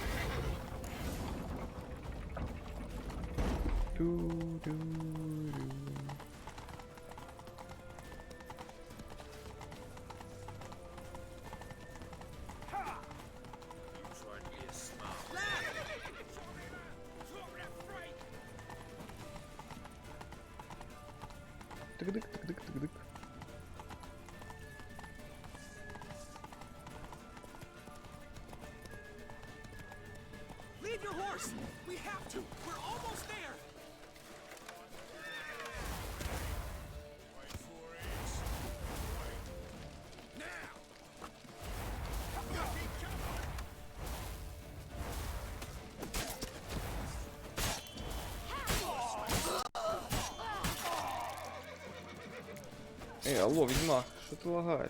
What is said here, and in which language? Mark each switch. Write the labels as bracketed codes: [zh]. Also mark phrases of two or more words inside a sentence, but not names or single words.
[en] Do, do, do. Ha! You tried to be a smart lad! Тык-дык, тык-дык, тык-дык. Leave your horse! We have to! We're almost there! Wait for it! Now! [ru] Эй, алло, Ведьмак, что ты лагаешь?